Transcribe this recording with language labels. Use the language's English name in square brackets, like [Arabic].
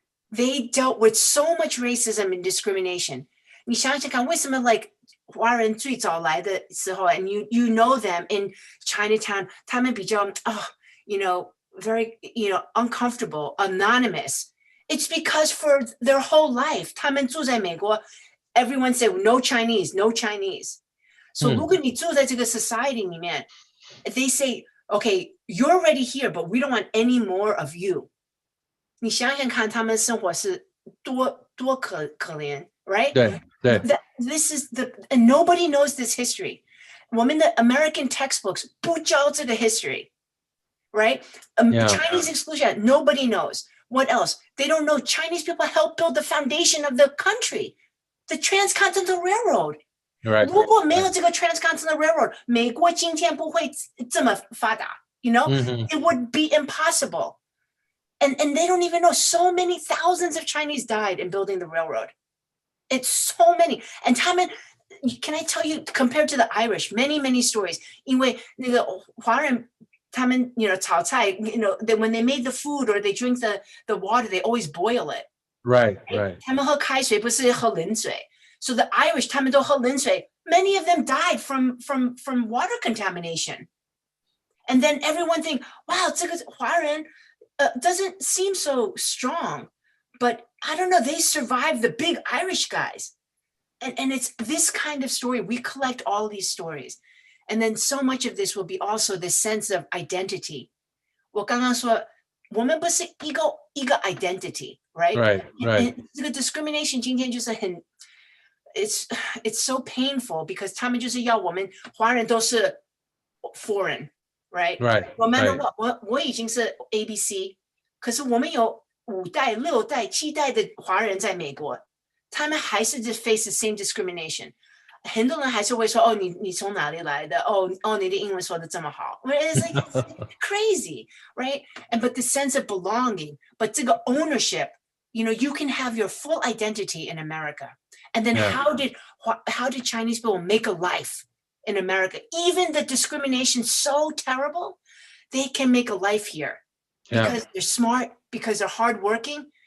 [English] They dealt with so much racism and discrimination. [Chinese] 你想想看，为什么 [English] like [Chinese] 华人最早来的时候 [English] and you know them in Chinatown, [Chinese] 他们比较 [English] very uncomfortable, anonymous. It's because for their whole life, [Chinese] 他们住在美国, [English] everyone said no Chinese, no Chinese. So [Chinese] 如果你住在这个 [English] society [Chinese] 里面, [English] they say, okay, you're already here, but we don't want any more of you. [Chinese] 你想想看，他们生活是多可怜 right? 对。 [English] This is and nobody knows this history. [Chinese] 我们的 [English] American textbooks [Chinese] 不教这个 [English] history, right? Chinese exclusion, nobody knows. What else? They don't know Chinese people helped build the foundation of the country, the Transcontinental Railroad. Right. [Chinese] 如果没有这个 Transcontinental Railroad, 美国今天不会这么发达, [English] It would be impossible. And they don't even know so many thousands of Chinese died in building the railroad. It's so many. And [Chinese] 他们, [English] can I tell you, compared to the Irish, many, many stories. [Chinese] 因为那个华人他们, 炒菜, [English] when they made the food or they drink the water, they always boil it. Right. [Chinese] 他们喝开水不是喝冷水. [English] So the Irish, [Chinese] 他们都喝冷水. [English] Many of them died from water contamination. And then everyone think, wow, [Chinese] 这个华人 [English] doesn't seem so strong. But I don't know, they survived the big Irish guys. And it's this kind of story. We collect all these stories. And then so much of this will be also this sense of identity. [Chinese] 我刚刚说，我们不是一个 identity, right? [English] Right. [Chinese] 这个 discrimination 今天就是很 [English] it's so painful because [Chinese] 他们就是要我们华人都是 [English] foreign, right? Right. [Chinese] 我们 [English] Right. [Chinese] 我已经是 ABC， 可是我们有5代、6代、7代的华人在美国，他们还是 [English] face the same discrimination。 [Chinese] 很多人还是会说，哦，你从哪里来的？哦，你的英文说的这么好。 [English] It's like crazy, right? But the sense of belonging, but [Chinese] 这个 [English] ownership, you can have your full identity in America. And then how did Chinese people make a life in America? Even the discrimination so terrible, they can make a life here because they're smart, because they're hardworking.